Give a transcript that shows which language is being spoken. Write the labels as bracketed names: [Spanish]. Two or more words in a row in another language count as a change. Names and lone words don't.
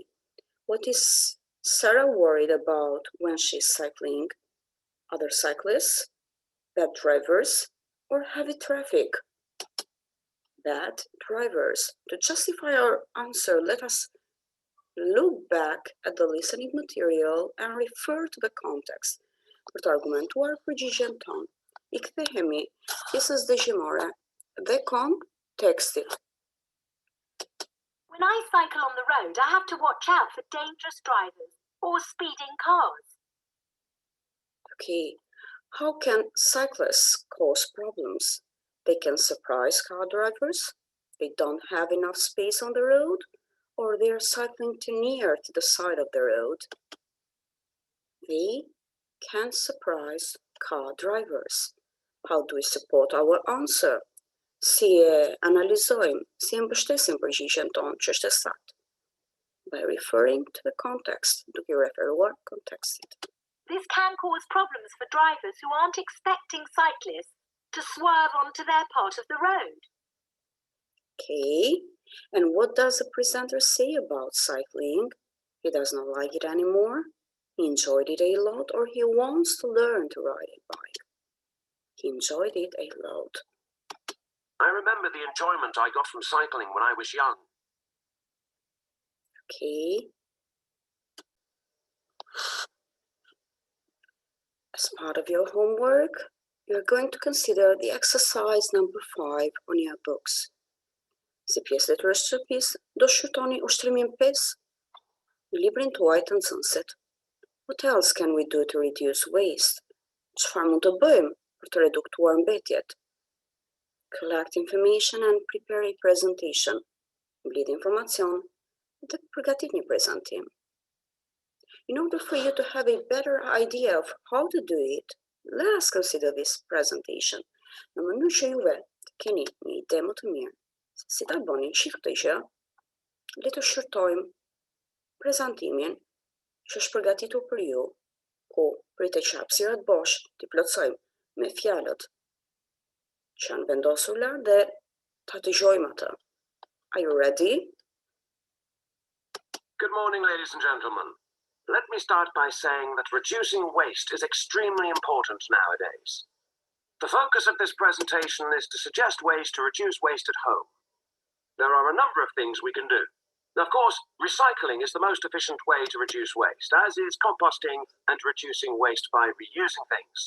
[English] What is Sarah worried about when she's cycling? Other cyclists, bad drivers, or heavy traffic? Bad drivers. To justify our answer, let us Look back at the listening material and refer to the context. [Albanian] Për të argumentuar përgjigjen tonë, I kthehemi pjesës dëgjimore dhe kontekstit. [English] When I cycle on the road, I have to watch out for dangerous drivers or speeding cars. Okay, how can cyclists cause problems? They can surprise car drivers, they don't have enough space on the road, or they're cycling too near to the side of the road. They can surprise car drivers. How do we support our answer? [Albanian] Si e analizojmë, si e mbështesim përgjigjen tonë që është e saktë? [English] By referring to the context, [Albanian] duke referuar kontekstit. [English] This can cause problems for drivers who aren't expecting cyclists to swerve onto their part of the road. Okay, and what does the presenter say about cycling? He does not like it anymore, he enjoyed it a lot, or he wants to learn to ride a bike. He enjoyed it a lot. I remember the enjoyment I got from cycling when I was young. Okay. As part of your homework, you're going to consider the exercise number 5 on your books. [Albanian] Si pjesë letrës shtëpisë, do shqyrtoni ushtrimin 5 në librin tuaj të nxënësit. [English] What else can we do to reduce waste? [Albanian] Çfarë mund të bëjmë për të reduktuar mbetjet? [English] Collect information and prepare a presentation. [Albanian] Mbledh informacion dhe përgatit një prezantim. [English] In order for you to have a better idea of how to do it, let us consider this presentation. [Albanian] Në mënyrë që juve të keni një ide më të mirë se si ta bëni këtë gjë, le të shqyrtojmë prezantimin që është përgatitur për ju, ku pritet që hapësirat bosh t'i plotësojmë me fjalët që janë vendosur lart dhe ta dëgjojmë atë. [English] Are you ready? Good morning, ladies and gentlemen. Let me start by saying that reducing waste is extremely important nowadays. The focus of this presentation is to suggest ways to reduce waste at home. There are a number of things we can do. Of course, recycling is the most efficient way to reduce waste, as is composting and reducing waste by reusing things.